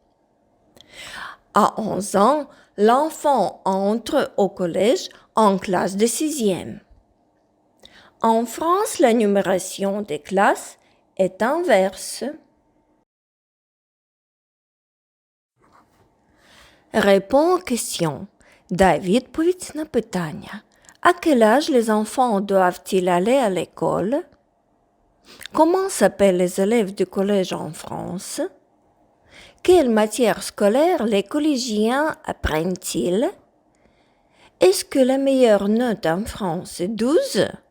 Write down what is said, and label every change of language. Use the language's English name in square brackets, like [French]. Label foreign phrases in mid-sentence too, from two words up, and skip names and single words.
[French] À 11 ans, l'enfant entre au collège en classe de 6e. En France, la numération des classes est inverse. Réponds aux questions. [Ukrainian] Дай відповідь на питання. [French] À quel âge les enfants doivent-ils aller à l'école? Comment s'appellent les élèves du collège en France? Quelle matière scolaire les collégiens apprennent-ils? Est-ce que la meilleure note en France est 12?